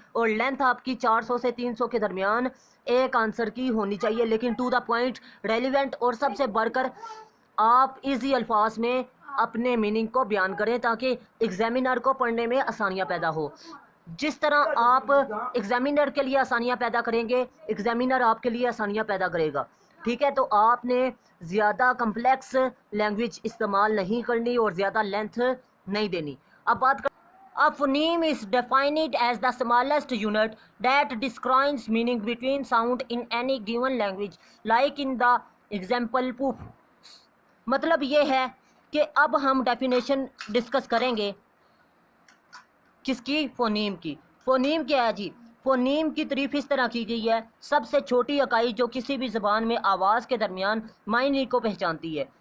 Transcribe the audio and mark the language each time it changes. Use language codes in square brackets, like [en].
[ur] اور لینتھ آپ کی 400 سے 300 کے درمیان ایک آنسر کی ہونی چاہیے، لیکن ٹو دا پوائنٹ، ریلیونٹ اور سب سے بڑھ کر آپ ایزی الفاظ میں اپنے میننگ کو بیان کریں تاکہ ایگزامینر کو پڑھنے میں آسانیاں پیدا ہو. جس طرح آپ ایگزامینر کے لیے آسانیاں پیدا کریں گے، ایگزامینر آپ کے لیے آسانیاں پیدا کرے گا. ٹھیک ہے. تو آپ نے زیادہ کمپلیکس لینگویج استعمال نہیں کرنی اور زیادہ لینتھ نہیں دینی. اب بات [en] A phoneme is defined as the smallest unit that describes meaning between sound in any given language, like in the example poof. [ur] مطلب یہ ہے کہ اب ہم ڈیفینیشن ڈسکس کریں گے کس کی، فونیم کی. فونیم کیا ہے جی؟ فونیم کی تعریف اس طرح کی گئی ہے: سب سے چھوٹی اکائی جو کسی بھی زبان میں آواز کے درمیان معنی کو پہچانتی ہے.